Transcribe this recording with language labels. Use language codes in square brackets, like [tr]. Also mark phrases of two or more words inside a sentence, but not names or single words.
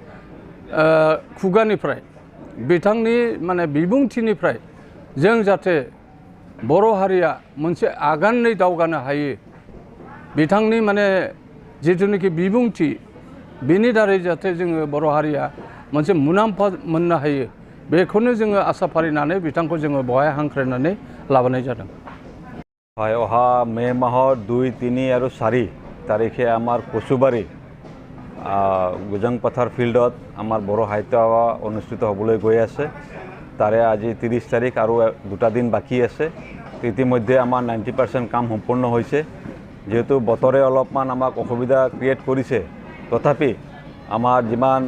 [brx] खुगानिफ्राय बिथांनि माने बिबुंथिनिफ्राय जों जाहाथे बर' हारिया मोनसे आगानै दावगानो हायो बिथांनि माने जिथुनिखि बिबुंथि बेनि दारै जाहाथे जोङो बर' हारिया मोनसे मुलाम्फा मोननो हायो बेखौनो जोङो आसा फारिनानै बिथांखौ जोङो बहाय हांख्रायनानै लाबोनाय जादों। [as] হয় অহা মে মাহৰ 2, 3 আৰু 4 তাৰিখে আমাৰ কচুবাৰী গুজংপথাৰ ফিল্ডত আমাৰ বড়ো সাহিত্য সভা অনুষ্ঠিত হ'বলৈ গৈ আছে তাৰে আজি 30 তাৰিখ আৰু 2টা দিন বাকী আছে ইতিমধ্যে আমাৰ 90% কাম সম্পূৰ্ণ হৈছে যেহেতু বতৰে অলপমান আমাক অসুবিধা ক্ৰিয়েট কৰিছে তথাপি আমাৰ যিমান